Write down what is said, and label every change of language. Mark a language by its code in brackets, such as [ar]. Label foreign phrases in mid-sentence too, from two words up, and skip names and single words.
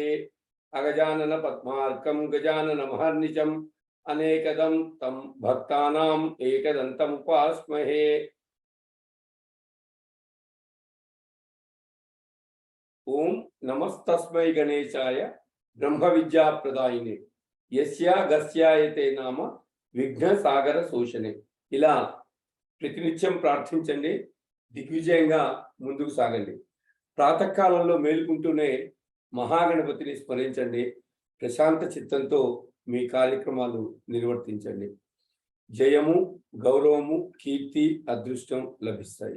[sa] अगजानन पद्मार्कं गजाननमहर्निशम् अनेकदं तं भक्तानाम् एकदन्तम् उपास्महे। ओम नमस्तस्मै गणेशाय ब्रह्म विद्या प्रदायिने यस्या गस्यायते नाम विघ्न सागर शोषणे। [te] ఇలా ప్రతినిత్యం ప్రార్థించండి, దిగ్విజయంగా ముందుకు సాగండి. ప్రాతకాలంలో మేలుకుంటూనే మహాగణపతిని స్మరించండి. ప్రశాంత చిత్తంతో మీ కార్యక్రమాలు నిర్వర్తించండి. జయము, గౌరవము, కీర్తి, అదృష్టం లభిస్తాయి.